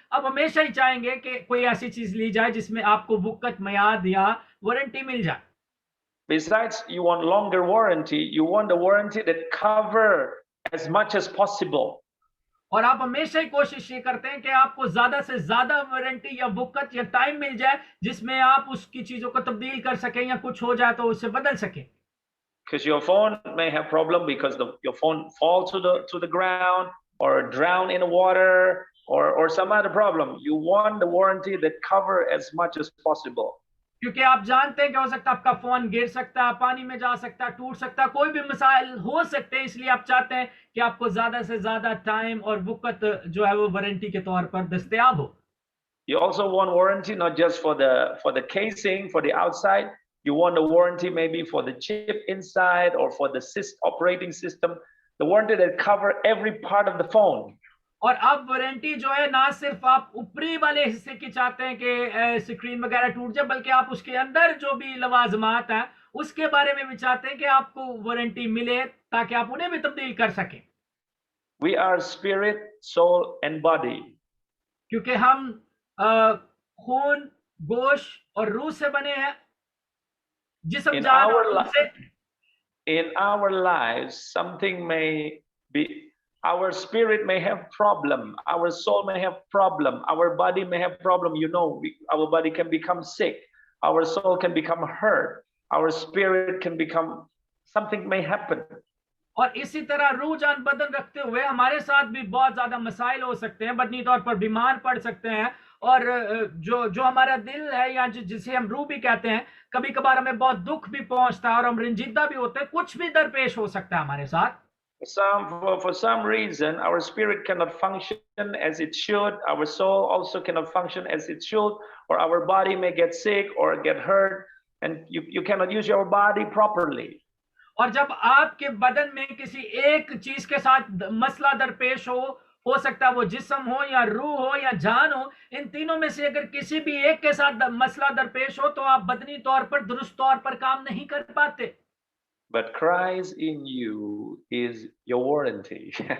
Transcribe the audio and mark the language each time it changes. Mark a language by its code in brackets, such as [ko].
[hi] आप हमेशा ही चाहेंगे कि कोई ऐसी चीज ली जाए जिसमें आपको वक़्त मियाद या वारंटी मिल जाए. [en] Besides, you want longer warranty. You want the warranty that cover as much as possible. [hi] और आप हमेशा ही कोशिश ये करते हैं कि आपको ज्यादा से ज्यादा वारंटी या वक़्त या टाइम मिल जाए जिसमें आप उसकी चीजों को तब्दील कर सकें या कुछ हो जाए तो उसे बदल सकें. [en] Because your phone may have problem because your phone falls to the ground or drown in the water or some other problem. You want the warranty that cover as much as possible. [hi] क्योंकि आप जानते हैं कि हो सकता है आपका phone गिर सकता है, पानी में जा सकता है, टूट सकता है, कोई भी मसाइल हो सकते हैं, इसलिए आप चाहते हैं कि आपको ज्यादा से ज्यादा टाइम और वक़्त जो है वो वारंटी के तौर पर दस्तयाब हो. [en] You also want warranty not just for the casing, for the outside. You want a warranty maybe for the chip inside or for the operating system. The warranty that cover every part of the phone. [hi] और अब warranty जो है ना सिर्फ आप ऊपरी वाले हिस्से की चाहते हैं कि स्क्रीन वगैरह टूट जाए, बल्कि आप उसके अंदर जो भी लवाजमात हैं उसके बारे में भी चाहते हैं कि आपको वारंटी मिले ताकि आप उन्हें भी तब्दील कर सकें. [en] We are spirit, soul and body. [hi] क्योंकि हम खून, गोश्त और रूह से बने हैं. जिस्म जान [en] in our lives something may be Our spirit may have problem, our soul may have problem, our body may have problem. You know, our body can become sick, our soul can become hurt, our spirit can become, something may happen. [hi] और इसी तरह रूह जान बदन रखते हुए हमारे साथ भी बहुत ज्यादा मसाइल हो सकते हैं, बदनी तौर पर बीमार पड़ सकते हैं, और जो हमारा दिल है या जिसे हम रूह भी कहते हैं, कभी कभार हमें बहुत दुख भी पहुंचता है और हम रंजीदा भी होते हैं, कुछ भी दरपेश हो सकता है हमारे साथ. [en] For some reason, our spirit cannot function as it should. Our soul also cannot function as it should, or our body may get sick or get hurt, and you cannot use your body properly. [hi] और जब आपके बदन में किसी एक चीज के साथ मसला दरपेश हो सकता है वो जिस्म हो या रूह हो या जान हो, इन तीनों में से अगर किसी भी एक के साथ मसला दरपेश हो तो आप बदनी तौर पर दुरुस्त तौर पर काम नहीं कर पाते. [en] But Christ in you is your warranty.